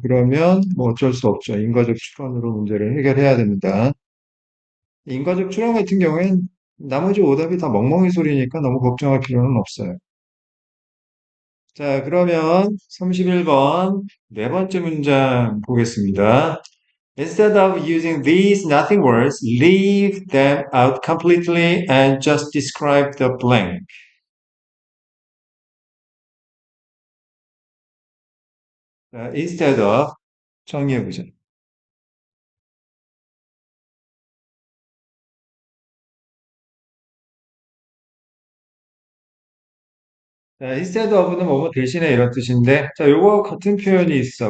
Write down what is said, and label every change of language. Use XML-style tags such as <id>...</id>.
<ko>그러면 뭐 어쩔 수 없죠. 인과적 추론으로 문제를 해결해야 됩니다. 인과적 추론 같은 경우엔 나머지 오답이 다 멍멍이 소리니까 너무 걱정할 필요는 없어요. 자, 그러면 31번 네 번째 문장 보겠습니다.</ko> <en>Instead of using these nothing words, leave them out completely and just describe the blank.</en> <ko>자, instead of 정리해보죠. 자, instead of는 뭐뭐 대신에 이런 뜻인데, 자, 요거 같은 표현이 있어.</ko>